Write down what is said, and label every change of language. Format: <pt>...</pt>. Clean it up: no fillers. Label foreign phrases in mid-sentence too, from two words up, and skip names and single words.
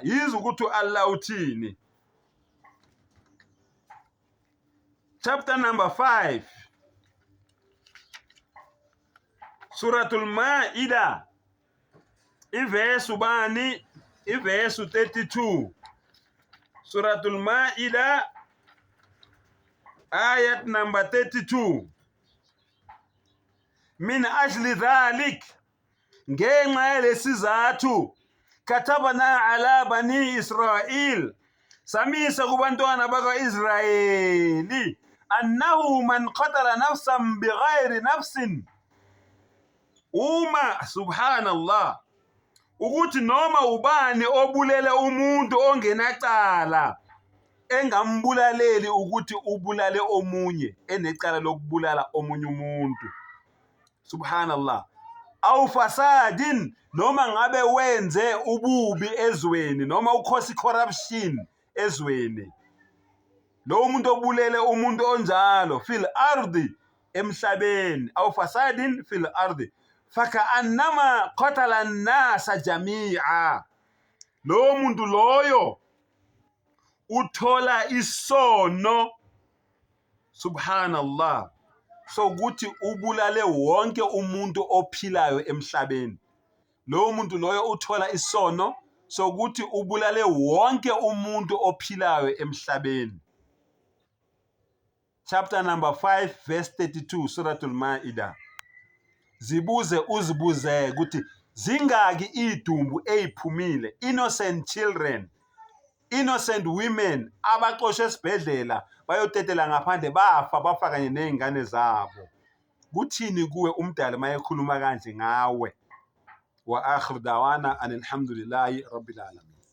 <zu>Yizo ukuthi Allah uthini.</zu> <en>Chapter number 5,</en> <zu>Suratul Ma'idah, iverse ubani? Iverse 32.</zu> <en>Suratul Ma'idah, ayat number 32.</en> <ar>من أجل ذلك,</ar> <zu>ngenxa yalesizathu,</zu> <ar>كتبنا على بني إسرائيل,</ar> <zu>samisa kubantwana bakwa-Israyeli,</zu> <ar>أنه من قتل نفسا بغير نفس, subhanallah,</ar> <zu>ukuthi noma ubani obulele umuntu ongenacala, engambulaleli ukuthi ubulale omunye enecala lokubulala omunye umuntu.</zu> <ar>Subhanallah. أو فساد,</ar> <zu>noma ngabe wenze ububi ezweni, noma ukhosi corruption ezweni. Lowo muntu obulele umuntu onjalo,</zu> <ar>في الأرض, emhlabeni, أو فساد في الأرض فكأنما قتل الناس جميعا.</ar> <zu>Lowo muntu loyo uthola isono.</zu> <ar>Subhanallah.</ar> <zu>So kuthi ubulale wonke umuntu ophilayo emhlabeni. Lowo muntu loyo uthola isono, so kuthi ubulale wonke umuntu ophilayo emhlabeni.</zu> <en>Chapter number 5, verse 32, Suratul Ma'idah.</en> <zu>Zibuze uzibuze ukuthi zingaki idumbu eziphumile,</zu> <en>innocent children, innocent women</en> <zu>abaxoshwe esibhedlela bayotetela ngaphandle, bafa bafa kanye nezingane zabo. Kuthini kuwe umdali mayekhuluma kanje ngawe?</zu> <ar>وآخر دعوانا الحمد لله رب العالمين.</ar>